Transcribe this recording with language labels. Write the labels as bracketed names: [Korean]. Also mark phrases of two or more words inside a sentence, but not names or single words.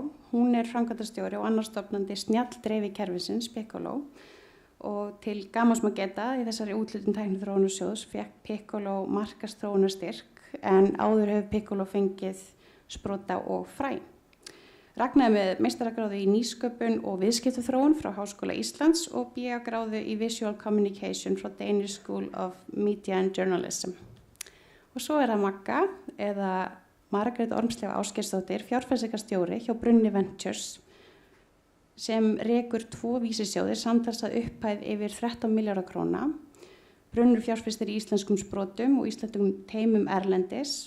[Icelandic] Hún er framkvæmdastjóri og annar stofnandi snjalldreifikerfisins Piccolo og til gamans má geta í þessari úthlutun Tækniþróunarsjóðs fékk Piccolo markaðsþróunarstyrk en áður hefur Piccolo fengið sprota og fræ. Ragna er með meistaragráðu í nýsköpun og viðskiptaþróun frá Háskóla Íslands og BA-gráðu í [English] Visual Communication [Icelandic] frá Danish School of Media and Journalism. Og svo er það Magga eða Margrét Ormslefa Ásgeirsdóttir, fjárfestingarstjóri hjá Brunni Ventures sem rekur 2 vísisjóðir samtals að upphæð yfir 13 milljarða króna. Brunnur fjárfestir í íslenskum sprotum og íslenskum teimum erlendis.